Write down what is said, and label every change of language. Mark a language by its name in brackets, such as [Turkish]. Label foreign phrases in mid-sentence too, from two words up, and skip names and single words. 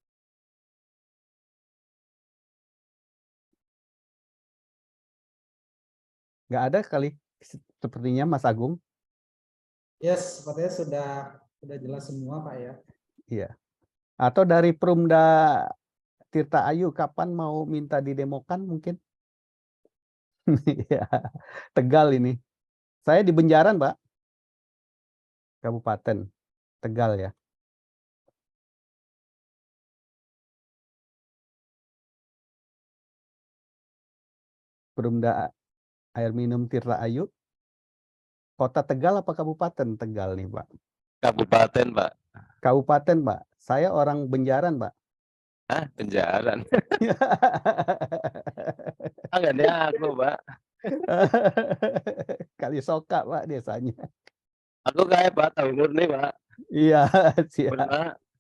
[Indonesian] Nggak ada kali, sepertinya Mas Agung. Yes, sepertinya sudah jelas semua Pak ya. Iya. Atau dari Perumda Tirta Ayu, kapan mau minta didemokan mungkin? Ya, Tegal ini. Saya di Benjaran, Pak. Kabupaten Tegal ya. Perumda Air Minum Tirta Ayu. Kota Tegal apa Kabupaten Tegal nih, Pak? Kabupaten, Pak. Kabupaten, Pak. Saya orang Benjaran, Pak. Ah, Benjaran. Tangannya aku, Pak. Kalisoka, Pak, desanya. Aku kayak Pak, tahu murni, Pak. Iya, siap. Benar.